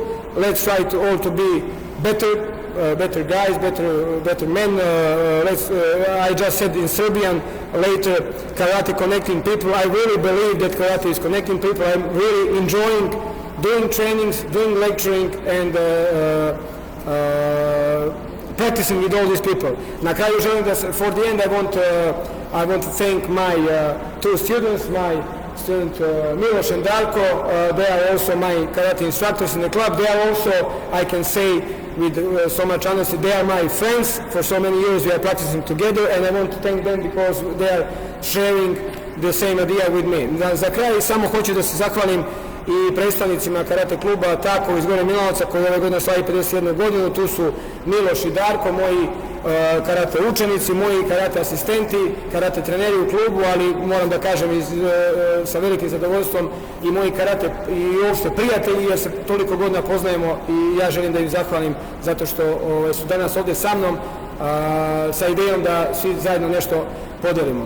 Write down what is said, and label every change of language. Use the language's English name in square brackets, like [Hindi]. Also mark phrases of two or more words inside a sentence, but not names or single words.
[English] Let's try to all to be better guys, better men. I just said in Serbian later, karate connecting people. I really believe that karate is connecting people. I'm really enjoying doing trainings, doing lecturing, and practicing with all these people. [Serbian] Na kraju želim da, [English] for the end, I want to thank my two students, my student Miloš and Darko. They are also my karate instructors in the club. They are also, I can say with so much honesty, they are my friends. For so many years we are practicing together, and I want to thank them because they are sharing the same idea with me. [Serbian] Za kraj samo hoću da se zahvalim i predstavnicima karate kluba Tako iz Gore Milanovca koji ove godine slavi 51 godinu. Tu su Miloš i Darko, moji karate učenici, moji karate asistenti, karate treneri u klubu, ali moram da kažem sa velikim zadovoljstvom i moji karate i uopšte prijatelji, jer se toliko godina poznajemo i ja želim da im zahvalim zato što su danas ovde sa mnom sa idejom da svi zajedno nešto podelimo.